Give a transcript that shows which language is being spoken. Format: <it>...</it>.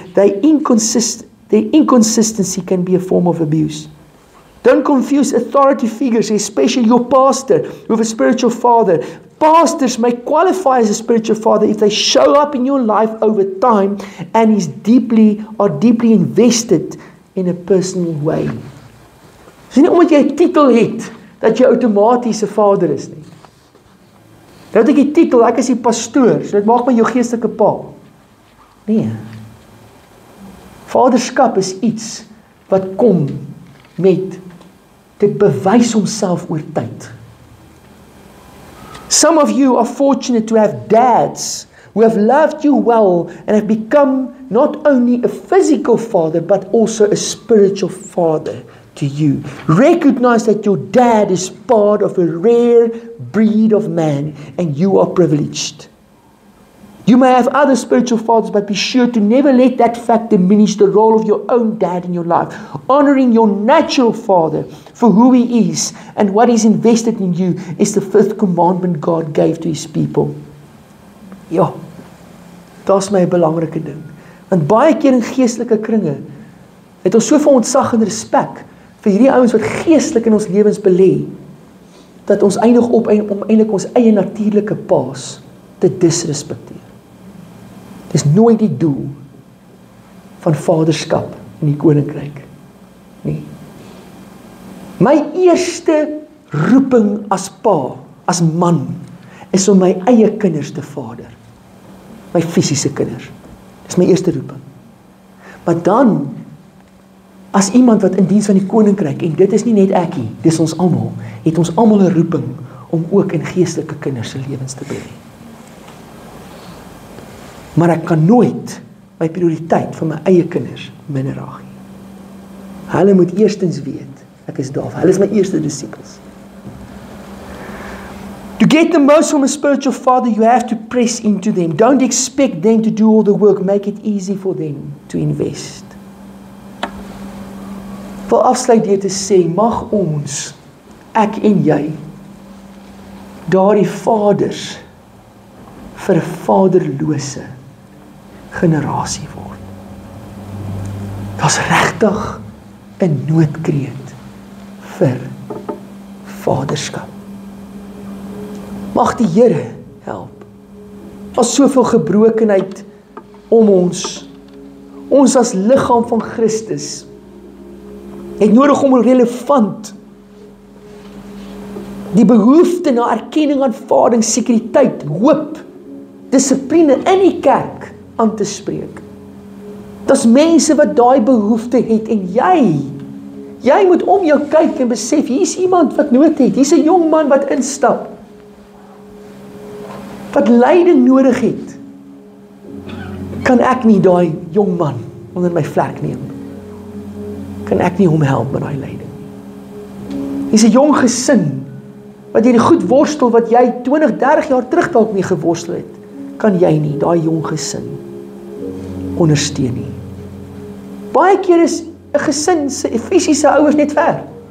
<en>Their inconsistency can be a form of abuse. Don't confuse authority figures, especially your pastor, with a spiritual father. Pastors may qualify as a spiritual father if they show up in your life over time and are deeply invested in a personal way.</en> <af>Dis nie omdat jy 'n titel het dat jy outomaties 'n vader is nie. Nou het ek die titel, ek is die pastoor, so dit maak my jou geestelike pa. Nee. Vaderskap is iets wat kom met dit bewys homself oor tyd.</af> <en>Some of you are fortunate to have dads who have loved you well and have become not only a physical father but also a spiritual father to you. Recognize that your dad is part of a rare breed of man and you are privileged. You may have other spiritual fathers, but be sure to never let that fact diminish the role of your own dad in your life. Honoring your natural father for who he is and what he's invested in you is the fifth commandment God gave to his people.</en> <af>Ja, daar's my 'n belangrike ding. Want baie keer in geestelike kringe het ons soveel ontzag en respek vir hierdie ouens wat geestelik in ons lewens belê, dat ons eindig op om eintlik ons eie natuurlike paas te disrespekteer. Dis nooit die doel van vaderskap in die koninkryk nie. My eerste roeping as pa, as man, is om my eie kinders te vader. My fisiese kinders. Dis my eerste roeping. Maar dan, as iemand wat in diens van die koninkryk, en dit is nie net ek nie, dis ons almal, het ons almal 'n roeping om ook in geestelike kinders se lewens te belê. Maar ek kan nooit my prioriteit vir my eie kinders minderag nie. Hulle moet eerstens weet, ek is daar, hulle is my eerste disippels.</af> <en>To get the most from a spiritual father, you have to press into them. Don't expect them to do all the work. Make it easy for them to invest.</en> <af>Ek wil afsluit deur te sê, mag ons, ek en jy, daardie vaders vir 'n vaderlose generasie word. Daar's regtig 'n noodkreet vir vaderskap. Mag die Here help. Daar's soveel gebrokenheid om ons. Ons as liggaam van Christus het nodig om relevant die behoefte na erkenning, aanvaarding, sekuriteit, hoop, dissipline in die kerk aan te spreek. Daar's mense wat daai behoefte het en jy moet om jou kyk en besef, hier's iemand wat nood het, hier's 'n jong man wat instap, wat leiding nodig het. Kan ek nie daai jong man onder my vlerk neem? Kan ek nie hom help met daai leiding? Hier's 'n jong gesin wat jy die goed worstel wat jy 20, 30 jaar terug dalk nie geworstel het, kan jy nie daai jong gesin ondersteun nie. Baie keer is 'n gesin se fisiese ouers net ver.</af>